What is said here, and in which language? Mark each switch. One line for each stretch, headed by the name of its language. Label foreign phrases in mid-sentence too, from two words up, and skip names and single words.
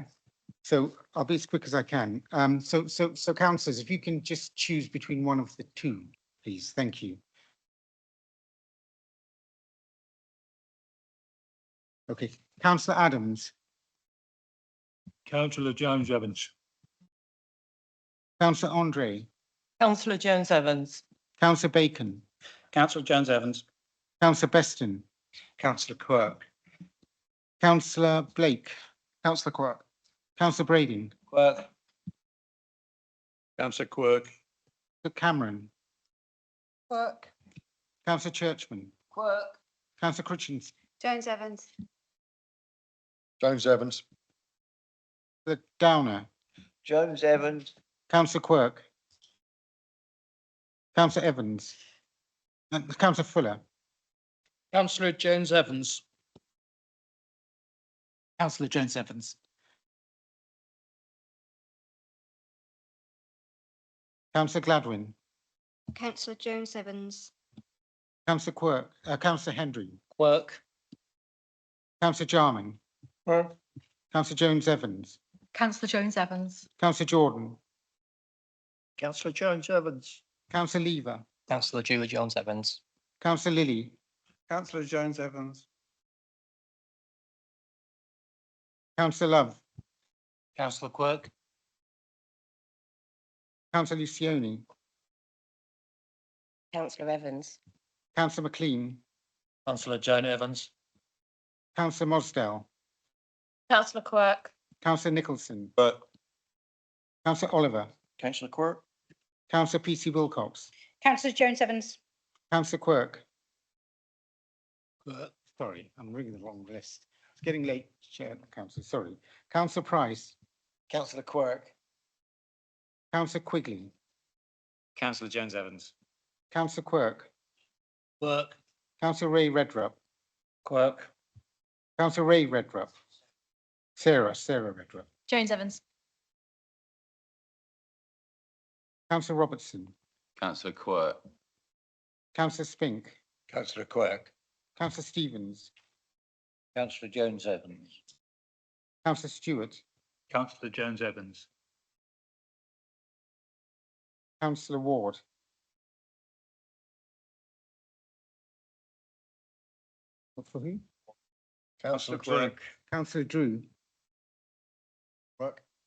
English: So I'll be as quick as I can. So councillors, if you can just choose between one of the two, please. Thank you. Okay, Councillor Adams, Councillor Jones Evans. Councillor Andre, Councillor Jones Evans. Councillor Bacon, Councillor Jones Evans. Councillor Beston, Councillor Quirk. Councillor Blake, Councillor Quirk. Councillor Brading, Quirk. Councillor Quirk. Councillor Cameron, Quirk. Councillor Churchman, Quirk. Councillor Critchens, Jones Evans. Jones Evans. the Downer, Jones Evans. Councillor Quirk, Councillor Evans, Councillor Fuller, Councillor Jones Evans. Councillor Jones Evans. Councillor Gladwin, Councillor Jones Evans. Councillor Quirk, Councillor Hendry, Quirk. Councillor Jarman, Quirk. Councillor Jones Evans, Councillor Jones Evans. Councillor Jordan, Councillor Jones Evans. Councillor Lever, Councillor Julie Jones Evans. Councillor Lilly, Councillor Jones Evans. Councillor Love, Councillor Quirk. Councillor Lucioni, Councillor Evans. Councillor McLean, Councillor Joan Evans. Councillor Mosdell, Councillor Quirk. Councillor Nicholson, Quirk. Councillor Oliver, Councillor Quirk. Councillor PC Wilcox, Councillor Jones Evans. Councillor Quirk. Quirk. Sorry, I'm reading the wrong list. It's getting late, Chair, Councillor, sorry. Councillor Price, Councillor Quirk. Councillor Quigley, Councillor Jones Evans. Councillor Quirk, Quirk. Councillor Ray Redrup, Quirk. Councillor Ray Redrup, Sarah Redrup, Jones Evans. Councillor Robertson, Councillor Quirk. Councillor Spink, Councillor Quirk. Councillor Stevens, Councillor Jones Evans. Councillor Stewart, Councillor Jones Evans. Councillor Ward, for who? Councillor Quirk. Quirk. Councillor Drew, Quirk.